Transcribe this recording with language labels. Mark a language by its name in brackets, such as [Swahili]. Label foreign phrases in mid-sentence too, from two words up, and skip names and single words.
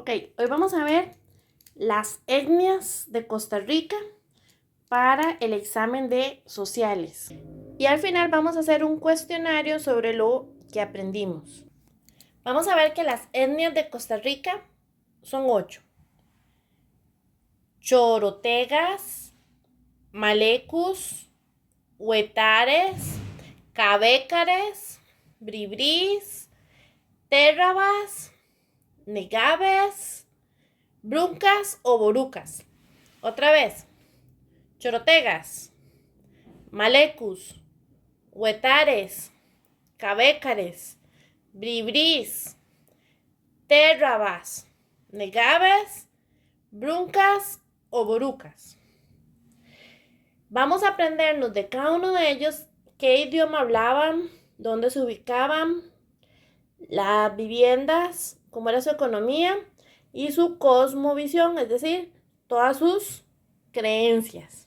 [Spanish] Ok, hoy vamos a ver las etnias de Costa Rica para el examen de sociales. Y al final vamos a hacer un cuestionario sobre lo que aprendimos. Vamos a ver que las etnias de Costa Rica son 8. Chorotegas, malecus, huetares, cabécares, bribrís, térrabas, negabes, bruncas o borucas. Otra vez. Chorotegas, malecus, huetares, cabécares, bribrís, térrabas, negabes, bruncas o borucas. Vamos a aprendernos de cada uno de ellos qué idioma hablaban, dónde se ubicaban, las viviendas, cómo era su economía y su cosmovisión, es decir, todas sus creencias.